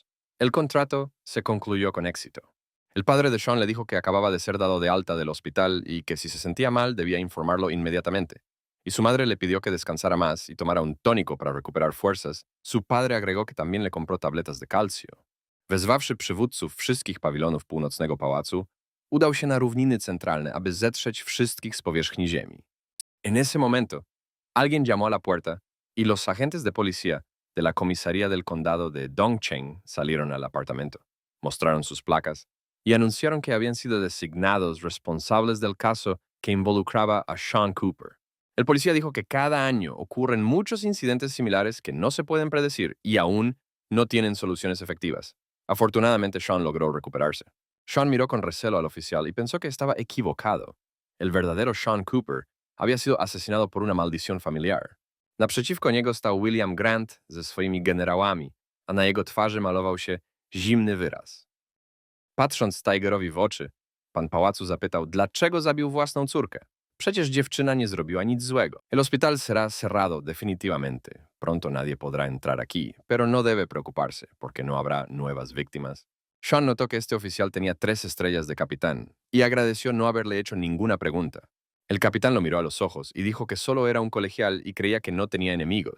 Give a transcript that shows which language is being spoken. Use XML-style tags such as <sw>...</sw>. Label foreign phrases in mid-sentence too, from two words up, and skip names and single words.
<es>El contrato se concluyó con éxito. El padre de Sean le dijo que acababa de ser dado de alta del hospital y que si se sentía mal debía informarlo inmediatamente. Y su madre le pidió que descansara más y tomara un tónico para recuperar fuerzas. Su padre agregó que también le compró tabletas de calcio.</es> <pl>Wezwawszy przywódców wszystkich pawilonów północnego pałacu, udał się na równiny centralne, aby zetrzeć wszystkich z powierzchni ziemi.</pl> <es>En ese momento, alguien llamó a la puerta y los agentes de policía de la comisaría del condado de Dongcheng salieron al apartamento, mostraron sus placas y anunciaron que habían sido designados responsables del caso que involucraba a Sean Cooper. El policía dijo que cada año ocurren muchos incidentes similares que no se pueden predecir y aún no tienen soluciones efectivas. Afortunadamente, Sean logró recuperarse. Sean miró con recelo al oficial y pensó que estaba equivocado. El verdadero Sean Cooper había sido asesinado por una maldición familiar.</es> <pl>Naprzeciwko niego stał William Grant ze swoimi generałami, a na jego twarzy malował się zimny wyraz. Patrząc Tigerowi w oczy, pan pałacu zapytał, dlaczego zabił własną córkę. Przecież dziewczyna nie zrobiła nic złego.</pl> <es>El hospital será cerrado definitivamente. Pronto nadie podrá entrar aquí, pero no debe preocuparse, porque no habrá nuevas víctimas. Sean notó que este oficial tenía 3 estrellas de capitán y agradeció no haberle hecho ninguna pregunta. El capitán lo miró a los ojos y dijo que solo era un colegial y creía que no tenía enemigos.</es>